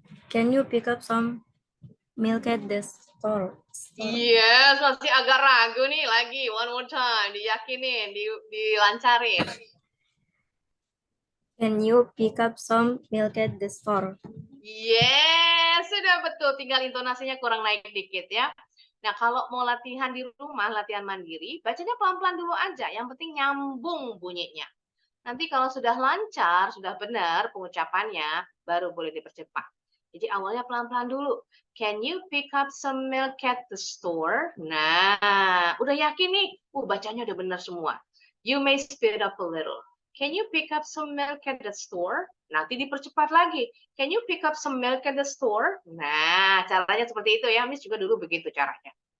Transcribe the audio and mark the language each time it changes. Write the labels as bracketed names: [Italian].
[English] Can you pick up some milk at the store? [Indonesian] Yes, masih agak ragu nih lagi. [English] One more time. [Indonesian] Diyakinin, dilancarin. [English] Can you pick up some milk at the store? [Indonesian] Yes, sudah betul. Tinggal intonasinya kurang naik dikit ya. Nah, kalau mau latihan di rumah, latihan mandiri, bacanya pelan-pelan dulu aja. Yang penting nyambung bunyinya. Nanti kalau sudah lancar, sudah benar pengucapannya, baru boleh dipercepat. Jadi awalnya pelan-pelan dulu. [English] Can you pick up some milk at the store? [Indonesian] Nah, udah yakin nih. Bacanya udah benar semua. [English] You may speed up a little. Can you pick up some milk at the store? [Indonesian] Nanti dipercepat lagi. [English] Can you pick up some milk at the store? [Indonesian] Nah, caranya seperti itu ya. Miss juga dulu begitu caranya.